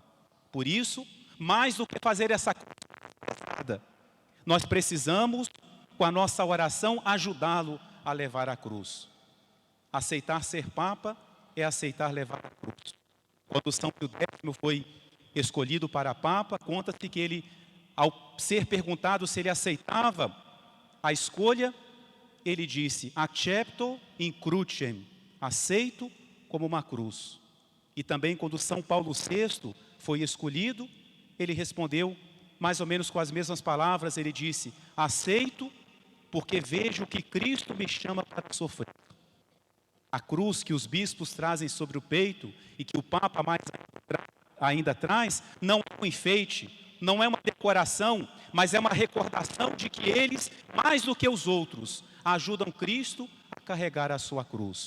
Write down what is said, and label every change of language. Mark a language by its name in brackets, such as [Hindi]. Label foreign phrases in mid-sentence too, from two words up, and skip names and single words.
[Portuguese] Por isso, mais do que fazer essa coisa, nós precisamos, com a nossa oração, ajudá-lo a levar a cruz. Aceitar ser Papa é aceitar levar a cruz. Quando São Pio X foi escolhido para Papa, conta-se que ele, ao ser perguntado se ele aceitava a escolha, ele disse, [Latin] accepto in crucem, [Portuguese] aceito como uma cruz. E também quando São Paulo VI foi escolhido, ele respondeu mais ou menos com as mesmas palavras, ele disse, aceito porque vejo que Cristo me chama para sofrer. A cruz que os bispos trazem sobre o peito e que o Papa mais ainda traz, não é um enfeite, não é uma decoração, mas é uma recordação de que eles, mais do que os outros, ajudam Cristo a carregar a sua cruz.